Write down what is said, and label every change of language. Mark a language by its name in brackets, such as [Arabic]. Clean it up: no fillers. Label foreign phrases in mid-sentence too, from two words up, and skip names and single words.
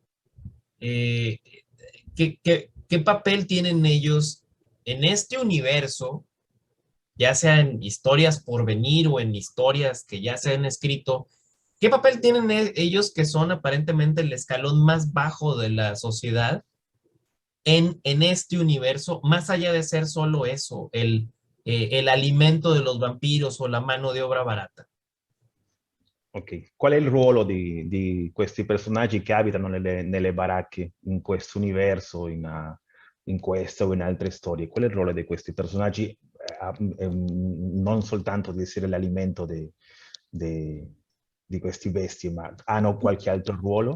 [Spanish] Eh, ¿Qué papel tienen ellos en este universo, ya sea en historias por venir o en historias que ya se han escrito? ¿Qué papel tienen ellos, que son aparentemente el escalón más bajo de la sociedad, en este universo, más allá de ser solo eso, el alimento de los vampiros o la mano de obra barata? [Italian] Ok, qual è il ruolo di questi personaggi che abitano nelle baracche in questo universo, in questa o in altre storie? Qual è il ruolo di questi personaggi, non soltanto di essere l'alimento di questi bestie, ma hanno qualche altro ruolo?